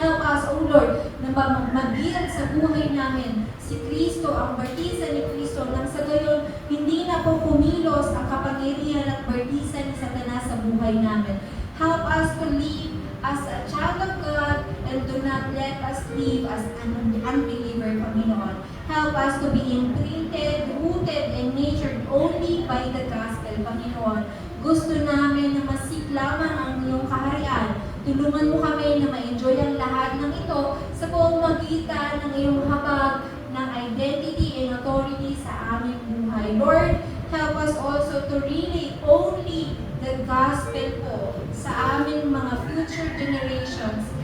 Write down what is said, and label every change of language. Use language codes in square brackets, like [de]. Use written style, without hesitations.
[en] Help us, O Lord, [tl] na mag-build sa buhay namin si Kristo, ang bartisan ni Kristo, nang sa gayon, hindi na po kumilos ang kapangyarihan at bartisan ni Satanas sa buhay namin. [en] Help us to live as a child of God and do not let us live as an unbeliever, Panginoon. Help us to be imprinted, rooted, and nurtured only by the gospel, Panginoon. [tl] Gusto namin na masik lamang ang iyong kaharian. Tulungan mo kami na ma-enjoy ang lahat ng ito sa pamamagitan ng iyong habag ng identity and authority sa aming buhay. [en] Lord, help us also to relay only the gospel [tl] po sa aming mga [en] future generations.